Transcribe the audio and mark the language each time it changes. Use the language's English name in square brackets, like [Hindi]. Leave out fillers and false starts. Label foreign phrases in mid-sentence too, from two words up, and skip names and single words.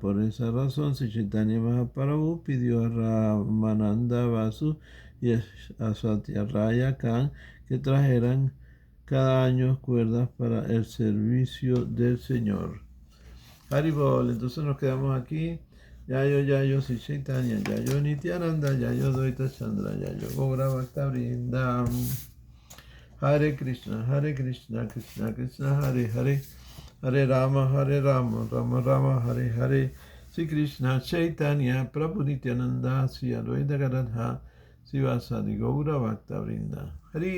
[Spanish] Por esa razón, Sri Chaitanya Mahaprabhu pidió a Ramananda Vasu y a Satyaraya Khan que trajeran cada año cuerdas para el servicio del Señor. Haribol, entonces nos quedamos aquí. [Sanskrit] यायो, श्री चैतन्य, यायो नित्यानन्द, यायो द्वैत चन्द्र, यायो गौर भक्त वृन्दम्. हरे कृष्ण, कृष्ण कृष्ण, हरे हरे, हरे राम, राम राम, हरे हरे. श्री कृष्ण चैतन्य, प्रभु नित्यानन्द, श्री अद्वैत गदाध, शिवासादि गौर भक्त वृन्द.